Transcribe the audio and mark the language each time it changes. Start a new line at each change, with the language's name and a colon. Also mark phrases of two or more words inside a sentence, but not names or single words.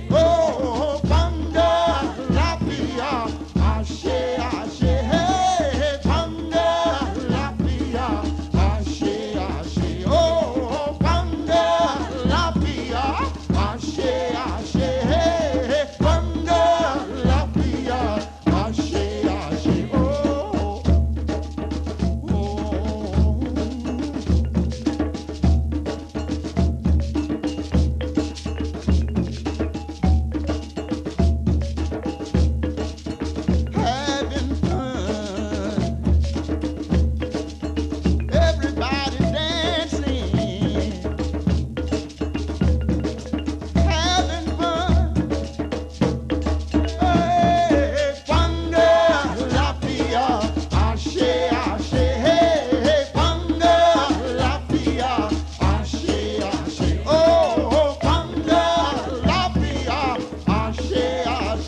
Yoruba: Oh, Funga lafia, ashe, ashe. Hey, hey, Funga lafia, ashe, ashe. Oh, Funga lafia, ashe, ashe. Hey, hey, Funga lafia, ashe, ashe. Oh, oh.
English: Having fun, everybody dancing, having fun.
Yoruba: Hey, Funga lafia, ashe, ashe. Hey, hey, Funga lafia, ashe, ashe. Oh, Funga lafia, ashe, ashe.